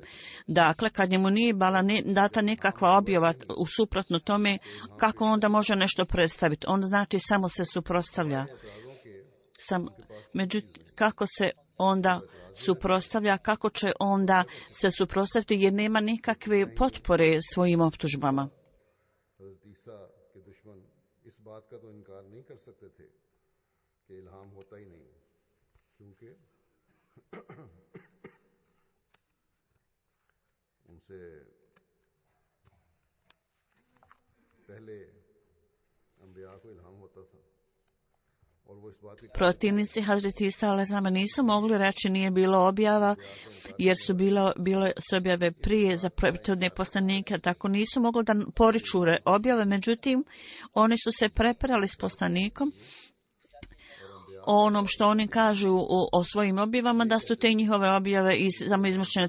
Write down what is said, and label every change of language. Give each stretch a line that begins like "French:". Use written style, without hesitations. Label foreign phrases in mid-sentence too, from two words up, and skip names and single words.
Bosnian: Dakle, kad njemu nije bila data nikakva objava u suprotno tome, kako onda može nešto predstaviti? On znači samo se suprotstavlja. Međutim, kako se onda suprotstavlja, kako će onda se suprotstaviti jer nema nikakve potpore svojim optužbama.
Urdu: اس بات کا تو انکار نہیں کر سکتے تھے کہ الہام ہوتا ہی نہیں کیونکہ ان سے پہلے انبیا کو الہام ہوتا تھا.
Bosnian: Protivnici Hazreti Isa alejhi nisu mogli reći nije bilo objava, jer su bile objave prije za prethodne poslanike, tako nisu mogli da poriču objave, međutim oni su se prepirali s poslanikom o onom što oni kažu o svojim objavama, da su te njihove objave samo izmušćene.